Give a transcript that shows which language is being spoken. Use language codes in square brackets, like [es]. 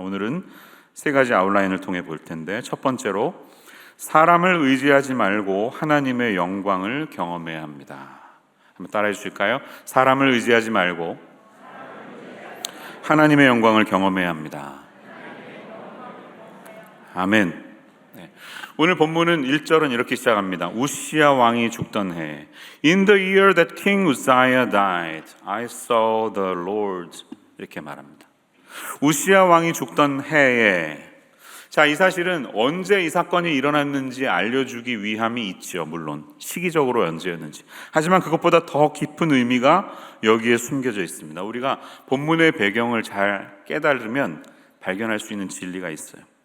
[ko] 오늘은 세 가지 아웃라인을 통해 볼 텐데, 첫 번째로 사람을 의지하지 말고 하나님의 영광을 경험해야 합니다. 한번 따라해 주실까요? 사람을 의지하지 말고 하나님의 영광을 경험해야 합니다. 아멘. 네. 오늘 본문은 1절은 이렇게 시작합니다. 우시야 왕이 죽던 해, [en] In the year that King Uzziah died, I saw the Lord. [ko] 이렇게 말합니다. 우시야 왕이 죽던 해에, 자, 이 사실은 언제 이 사건이 일어났는지 알려주기 위함이 있죠. 물론 시기적으로 언제였는지. 하지만 그것보다 더 깊은 의미가 여기에 숨겨져 있습니다. 우리가 본문의 배경을 잘 깨달으면 발견할 수 있는 진리가 있어요.